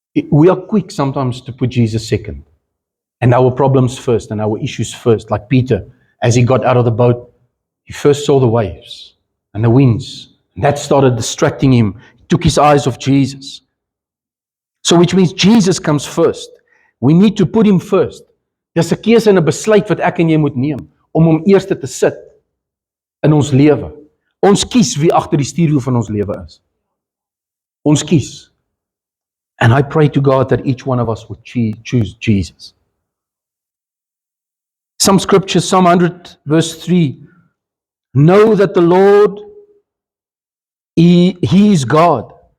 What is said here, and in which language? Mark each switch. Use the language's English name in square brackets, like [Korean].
[English] We are quick sometimes to put Jesus second, and our problems first, and our issues first. Like Peter, as he got out of the boat, he first saw the waves and the winds, and that started distracting him. He took his eyes off Jesus. So which means Jesus comes first. We need to put Him first. [Afrikaans] Dis 'n keuse en 'n besluit wat ek en jy moet neem om Hom eerste te sit in ons lewe. Ons kies wie agter die stuurwiel van ons lewe is. Ons kies. [English] And I pray to God that each one of us would choose Jesus. Some scriptures, Psalm 100 verse 3, know that the Lord, He is God.